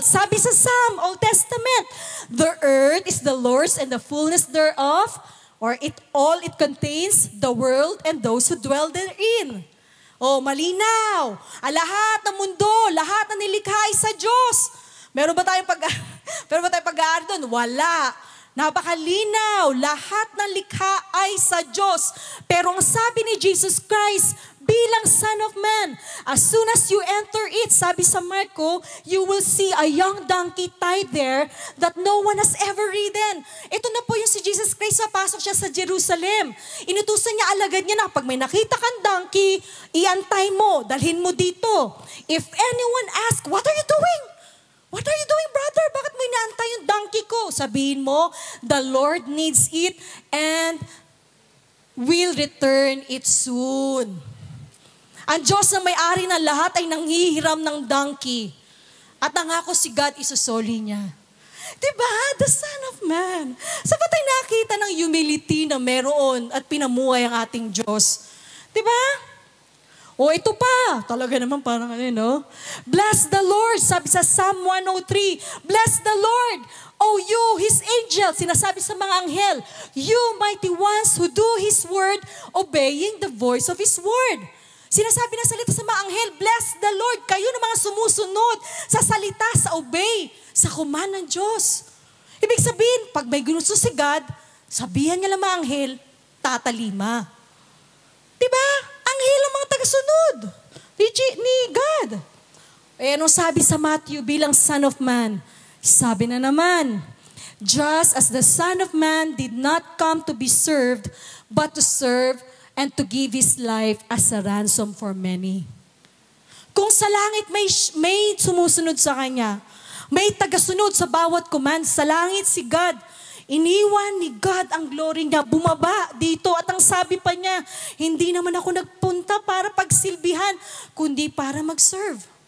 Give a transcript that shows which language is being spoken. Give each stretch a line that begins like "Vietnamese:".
Filipino: Sabi sa
English: Psalm, Old Testament, the earth is the Lord's and the fullness thereof, or all it contains, the world and those who dwell therein.
Filipino: Oh, malinaw. Lahat ng mundo, lahat ng nilikha ay sa Diyos. Meron ba tayong pag-aari doon? Wala. Napakalinaw. Lahat ng likha ay sa Diyos. Pero ang sabi ni Jesus Christ, bilang
English: Son of Man, as soon as you enter it,
Filipino: sabi sa Marco,
English: you will see a young donkey tied there that no one has ever ridden.
Filipino: Ito na po yung si Jesus Christ, papasok siya sa Jerusalem. Inutusan niya, alagad niya na, pag may nakita kang donkey, iantay mo, dalhin mo dito.
English: If anyone asks, what are you doing? What are you doing, brother?
Filipino: Bakit mo inaantay yung donkey ko? Sabihin mo,
English: the Lord needs it and will return it soon.
Filipino: Ang Diyos na may-ari ng lahat ay nanghihiram ng donkey. At nangako si God, isusoli niya. Diba? The Son of Man. Sa patay nakita ng humility na meron at pinamuhay ang ating Diyos. Diba? O ito pa. Talaga naman parang ano, no?
English: Bless the Lord.
Filipino: Sabi sa
English: Psalm 103, Bless the Lord, O you, His angels.
Filipino: Sinasabi sa mga anghel,
English: You mighty ones who do His word, obeying the voice of His word.
Filipino: Sinasabi na salita sa mga anghel,
English: bless the Lord,
Filipino: kayo na mga sumusunod sa salita, sa obey, sa command ng Diyos. Ibig sabihin, pag may ginusto si God, sabihan niya lang mga anghel, tatalima. Diba? Anghel ang mga tagasunod ni God. Eh, anong sabi sa Matthew bilang Son of Man? Sabi na naman,
English: just as the Son of Man did not come to be served, but to serve and to give His life as a ransom for many.
Filipino: Kung sa langit may sumusunod sa Kanya, may tagasunod sa bawat command, sa langit si God, iniwan ni God ang glory niya, bumaba dito at ang sabi pa niya, hindi naman ako nagpunta para pagsilbihan, kundi para mag-serve.